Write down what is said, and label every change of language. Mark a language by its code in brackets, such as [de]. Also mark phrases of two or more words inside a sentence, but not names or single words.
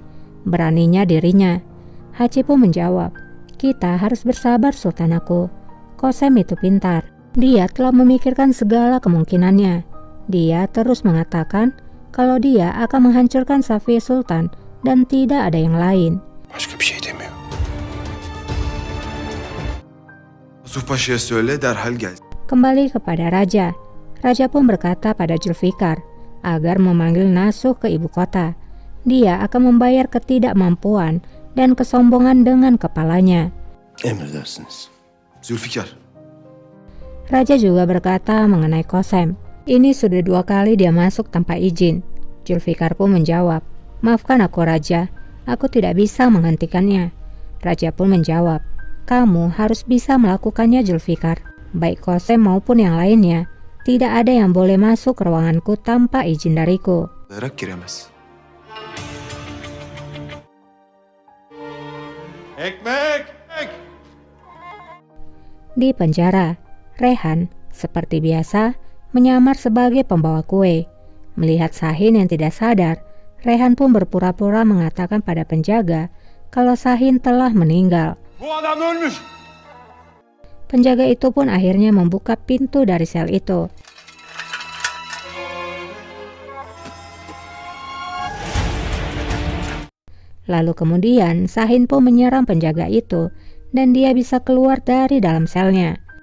[id] Beraninya dirinya." Haji pun menjawab, "Kita harus bersabar Sultan aku. Qasem itu pintar. Dia telah memikirkan segala kemungkinannya. Dia terus mengatakan kalau dia akan menghancurkan Safiye Sultan dan tidak ada yang lain." [tr] Başka bir şey demiyor. Yusuf Paşa'ya söyle derhal gelsin. [id] Kembali kepada raja. Raja pun berkata pada Zulfikar agar memanggil Nasuh ke ibu kota. Dia akan membayar ketidakmampuan dan kesombongan dengan kepalanya. [tr] Emredersiniz. Zülfikar. [id] Raja juga berkata mengenai Qasem. Ini sudah 2 kali dia masuk tanpa izin. Zulfikar pun menjawab, "Maafkan aku raja, aku tidak bisa menghentikannya." Raja pun menjawab, "Kamu harus bisa melakukannya Zulfikar. Baik Qasem maupun yang lainnya, tidak ada yang boleh masuk ke ruanganku tanpa izin dariku." [tr] Olarak giremez. Ekmek! [id] Di penjara, Rehan, seperti biasa, menyamar sebagai pembawa kue. Melihat Sahin yang tidak sadar, Rehan pun berpura-pura mengatakan pada penjaga kalau Sahin telah meninggal. [tr] Bu adam ölmüş. [id] Penjaga itu pun akhirnya membuka pintu dari sel itu. Lalu kemudian Sahin pun menyerang penjaga itu dan dia bisa keluar dari dalam selnya.